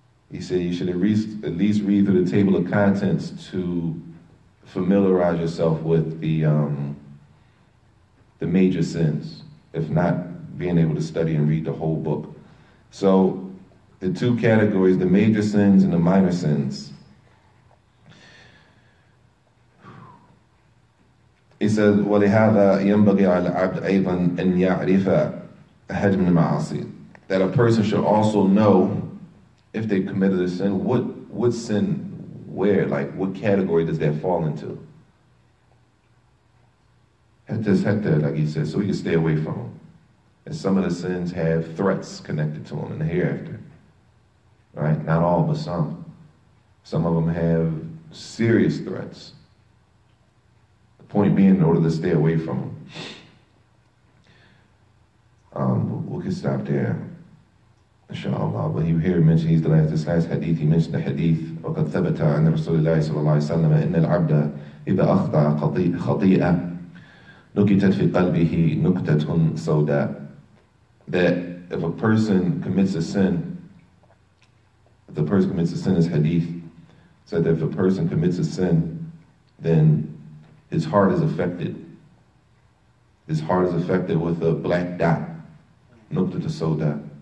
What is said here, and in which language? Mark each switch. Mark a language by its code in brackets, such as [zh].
[en] He said you should at least read through the table of contents to familiarize yourself with the major sins, if not being able to study and read the whole book. So the two categories, the major sins and the minor sins. He says, [ar] وَلِهَذَا يَنْبَغِي عَلَى الْعَبْدِ أَيْضًا أَنْ يَعْرِفَ حَجْمَ الْمَعَاصِي. [en] That a person should also know, if they committed a sin, what sin, where, like what category does that fall into? Like he says, so we can stay away from them. And some of the sins have threats connected to them in the hereafter. Right? Not all, but some. Some of them have serious threats. The point being, in order to stay away from them. We can stop there, inshallah. But here he mentioned, this last hadith, he mentioned the hadith, [ar] وَقَدْ ثَبَتَ عَنَّ رَسُولِ اللَّهِ صَلَى اللَّهِ عَلَيْهِ وسلم إِنَّ الْعَبْدَ إِذَا أَخْطَأَ خَطِيئَةً نُكِتَتْ فِي قَلْبِهِ نُكْتَةٌ سَوْدَاء. [en] That if a person commits a sin, this hadith said that if a person commits a sin, then his heart is affected. His heart is affected with a black dot, nukta soda.